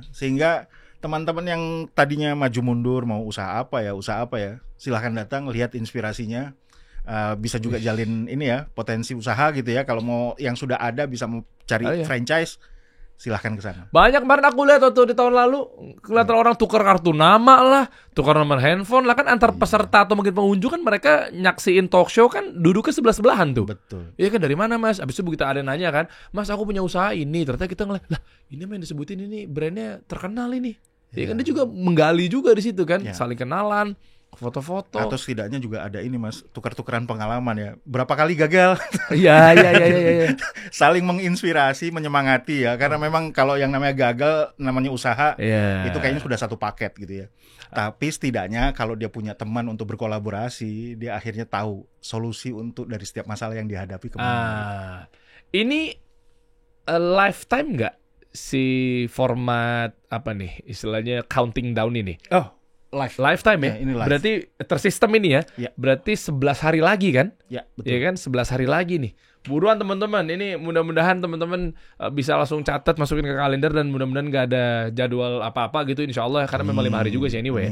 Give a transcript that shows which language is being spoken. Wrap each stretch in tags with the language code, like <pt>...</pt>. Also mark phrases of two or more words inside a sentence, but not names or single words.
<id>Sehingga teman-teman yang tadinya maju mundur mau usaha apa ya, silahkan datang lihat inspirasinya. Bisa juga jalin ini ya, potensi usaha gitu ya. Kalau mau yang sudah ada bisa mau cari franchise, silahkan ke sana. Banyak kemarin aku lihat waktu di tahun lalu, kelihatan orang tukar kartu nama lah, tukar nomor handphone lah, kan antar peserta atau mungkin pengunjung kan mereka nyaksiin</id> <en>talk show</en> <id>kan duduknya sebelah-sebelahan tuh. Betul. Iya kan, dari mana Mas? Abis itu begitu ada nanya kan, Mas aku punya usaha ini, ternyata kita ngeliat, lah ini yang disebutin ini brandnya terkenal ini. Iya kan, dia juga menggali juga di situ kan, saling kenalan. Foto-foto. Atau setidaknya juga ada ini Mas, tukar-tukaran pengalaman ya. Berapa kali gagal? Iya. Saling menginspirasi, menyemangati ya. Karena memang kalau yang namanya gagal, namanya usaha, itu kayaknya sudah satu paket gitu ya. Tapi setidaknya kalau dia punya teman untuk berkolaborasi, dia akhirnya tahu solusi untuk dari setiap masalah yang dihadapi kemana. Ini lifetime nggak si format apa nih istilahnya</id> <en>counting down</en> <id>ini? Oh, lifetime ya? Ini live. Berarti tersistem ini ya? Berarti 11 hari lagi kan? Ya, betul. Ya kan, 11 hari lagi nih. Buruan teman-teman, ini mudah-mudahan teman-teman bisa langsung catat, masukin ke kalender, dan mudah-mudahan gak ada jadwal apa-apa gitu</id> <ar>insya Allah,</ar> <id>karena memang 5 hari juga sih anyway.</id>